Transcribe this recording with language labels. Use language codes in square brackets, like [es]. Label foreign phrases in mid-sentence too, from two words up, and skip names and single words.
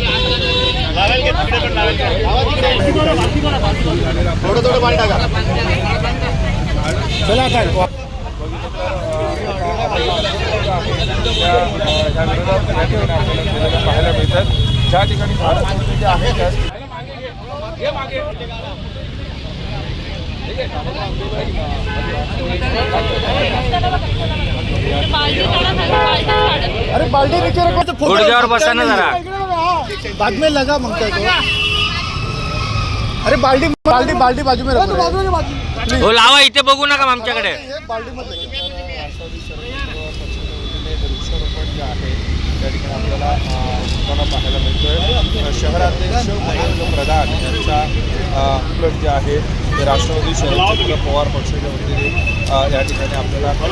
[mr] लावेल की तिकडे पण लावेल, थोडं थोडं पाणी टाका। चला काय पाहायला मिळतात ज्या ठिकाणी झाडं जे आहेत [hi] अरे बाल्टी नीचे [mr] गुडघ्यावर बसा ना जरा, [hi] बाद में लगा मांगता तो। अरे बाल्टी बाल्टी बाल्टी बाजू में रखो, [mr] हो लावा इथे बघू नका आमच्याकडे। [hi] बाल्टी मत [mr] त्या ठिकाणी आपल्याला पाहायला मिळतोय। शहराध्यक्ष महेंद्र प्रधान यांचा प्लट जे आहे ते राष्ट्रवादी शरदचंद्र पवार पक्षाच्या वतीने या ठिकाणी आपल्याला